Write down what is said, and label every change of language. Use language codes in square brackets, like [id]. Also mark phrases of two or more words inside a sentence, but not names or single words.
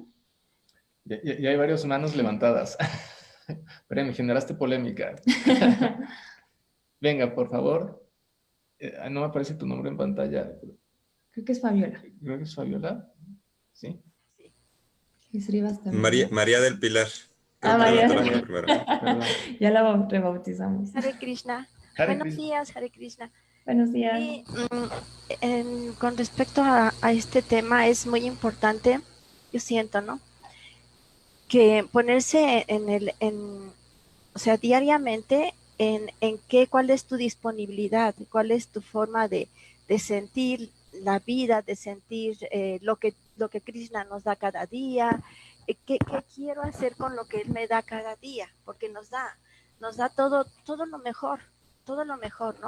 [es] Ya hay varias manos levantadas. Pero me generaste polémica. Venga, por favor. No me aparece tu nombre en pantalla. Creo que es Fabiola. Creo que es Fabiola. ¿Sí? Es Rivas también, ¿no? María del Pilar. Creo que María. levantó la mano primero. Perdón. Ya la rebautizamos. Hare Krishna. Hare Buenos Krishna. días, Hare Krishna. Buenos días. Sí, con respecto a este tema es muy importante, yo siento, ¿no? Que ponerse o sea, diariamente cuál es tu disponibilidad, cuál es tu forma de sentir la vida, de sentir lo que Krishna nos da cada día, qué quiero hacer con lo que Él me da cada día, porque nos da todo lo mejor, ¿no?